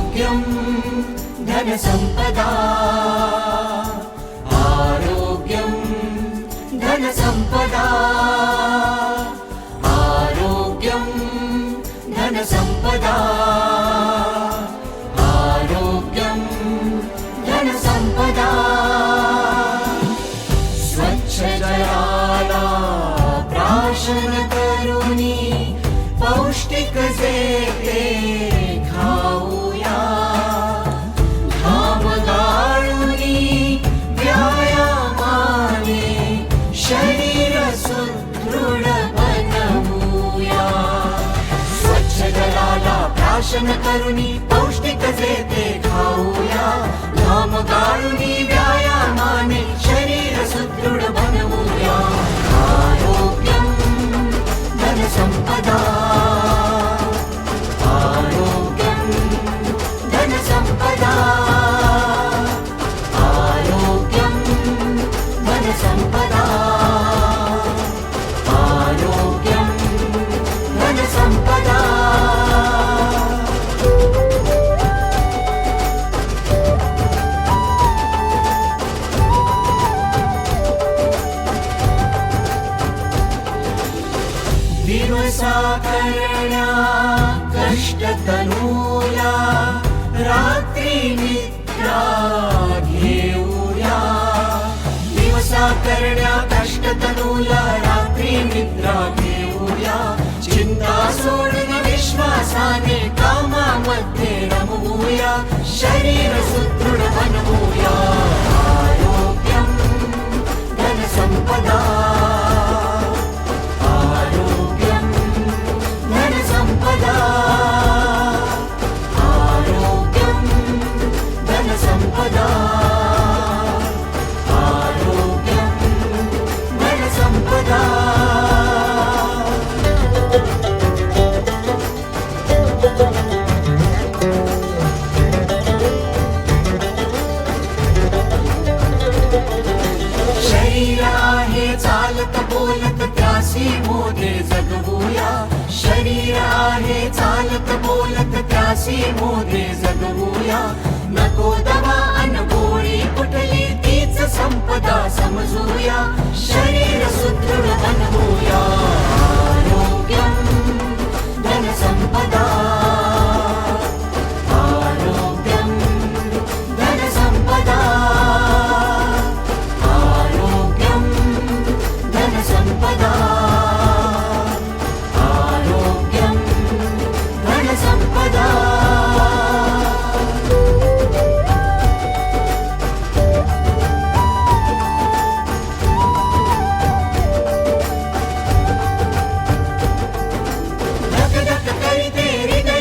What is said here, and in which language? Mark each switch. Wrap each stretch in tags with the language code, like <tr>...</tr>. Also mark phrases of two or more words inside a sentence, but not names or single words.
<sa>आरोग्यं धनसम्पदा आरोग्यं धनसम्पदा आरोग्यं धनसम्पदा आरोग्यं धनसम्पदा</sa> <mr>स्वच्छ जलाला प्राशन करुणी पौष्टिक जेते खाऊया घाम गाळूनी व्यायामाने शरीर सुदृढ बनवूया स्वच्छ जलाला प्राशन करुणी पौष्टिक जेते खाऊया घाम गाळूनी व्यायामाने शरीर सुदृढ बनवूया</mr> <sa>आरोग्यं धनसम्पदा आरोग्यं धनसम्पदा आरोग्यं धनसम्पदा आरोग्यं धनसम्पदा</sa> <mr>दिवसा करण्या कष्ट तनूला रात्री निद्रा घेऊया दिवसा करण्या कष्ट तनूला रात्री निद्रा घेऊया चिंता सोडून विश्वासाने कामामध्ये रमवूया शरीर सुदृढ बनवूया</mr> <sa>आरोग्यं धनसम्पदा धनसम्पदा आरोग्यं धनसम्पदा आरोग्यं धनसम्पदा</sa> <mr>शरीर आहे चालत बोलत त्यासी मोदे जगवूया शरीर आहे चालत बोलत त्यासी मोदे जगवूया नको दवा अन गोळी कुठली तीच संपदा समजूया शरीर सुदृढ बनवूया</mr> <sa>आरोग्यं धनसम्पदा आरोग्यं धनसम्पदा आरोग्यं धनसम्पदा धनसम्पदा</sa> <mr>धक धक करीते हृदय</mr>